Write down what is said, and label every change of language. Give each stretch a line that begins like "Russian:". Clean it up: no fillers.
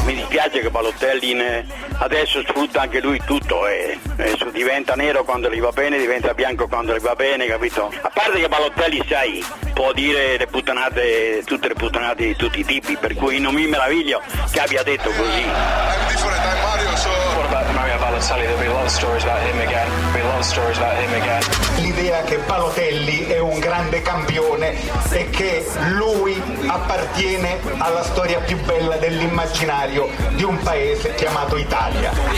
Italian: Mi dispiace che Balotelli adesso sfrutta anche lui tutto e diventa nero quando gli va bene, diventa bianco quando gli va bene, capito? A parte che Balotelli, sai, può dire le puttanate, tutte le puttanate di tutti i tipi, per cui non mi meraviglio che abbia detto così.
English: I'm different than Mario, so what about Mario Balotelli? There'll be a lot of stories about him again. There'll be a lot of stories about him again.
Italian: L'idea che Balotelli è un grande campione e che lui appartiene alla storia più bella dell'immaginario di un paese chiamato Italia.